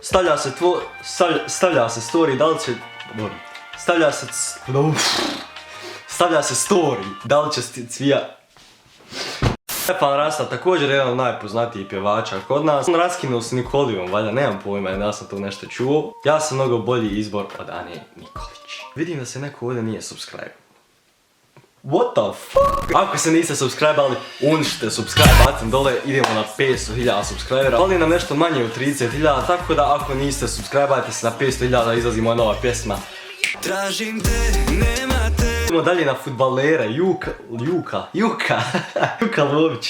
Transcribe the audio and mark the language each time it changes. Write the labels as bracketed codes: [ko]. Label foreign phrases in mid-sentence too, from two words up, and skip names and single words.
[bs] Stavlja se story, da li će... Stavlja se story, da li će Cvija... Stefan Rasta, također jedan od najpoznatijih pjevača kod nas. On raskinuo s Nikolijom, valjda, nemam pojma, ja sam to nešto čuo. Ja sam mnogo bolji izbor od Ane Nikolić. Vidim da se neko ovdje nije subscribe. [en] What the fuck? [bs] Ako se niste subscribe-ali, uništite [en] subscribe button [bs] dole, idemo na 500.000 subscribera. Fali nam nešto manje od 30.000, tako da ako niste subscribe-ajte se na 500.000 da izlazi moja nova pjesma. Tražim te, nema te. Idemo dalje na futbalera, Juka Lović.